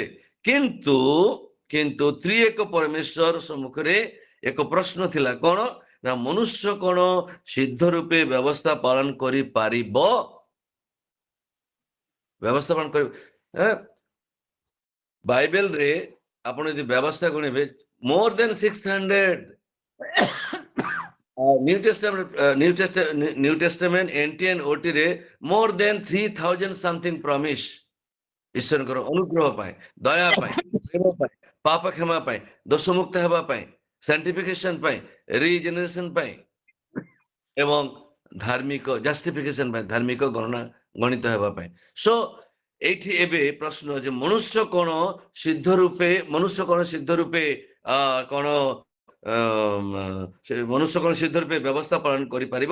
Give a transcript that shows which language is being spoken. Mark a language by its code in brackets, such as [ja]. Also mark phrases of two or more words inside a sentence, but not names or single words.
[or] କିନ୍ତୁ ତ୍ରିଏକ ପରମେଶ୍ୱର ସମ୍ମୁଖରେ ଏକ ପ୍ରଶ୍ନ ଥିଲା, କଣ ନା ମନୁଷ୍ୟ କଣ ସିଦ୍ଧ ରୂପେ ବ୍ୟବସ୍ଥା ପାଳନ କରିପାରିବ? ବ୍ୟବସ୍ଥା ପାଳନ କରିବ। ବାଇବେଲ ରେ ଆପଣ ଯଦି ବ୍ୟବସ୍ଥା ଗଣିବେ [en] more than [or] 600 [en] New Testament NT and OT [or] ରେ [en] more than 3000 something promise [or] ଈଶ୍ୱରଙ୍କର ଅନୁଗ୍ରହ ପାଇଁ, ଦୟା ପାଇଁ, ପ୍ରେମ ପାଇଁ, ପାପ କ୍ଷମା ପାଇଁ, ଦୋଷମୁକ୍ତ ହେବା ପାଇଁ, ସାନ୍ଟିଫିକେସନ ପାଇଁ, ରିଜେନେରେସନ ପାଇଁ ଏବଂ ଧାର୍ମିକ ଜଷ୍ଟିଫିକେସନ ପାଇଁ, ଧାର୍ମିକ ଗଣିତ ହେବା ପାଇଁ। ସୋ ଏଇଠି ଏବେ ପ୍ରଶ୍ନ ଯେ ମନୁଷ୍ୟ କଣ ସିଦ୍ଧ ରୂପେ ବ୍ୟବସ୍ଥା ପାଳନ କରିପାରିବ?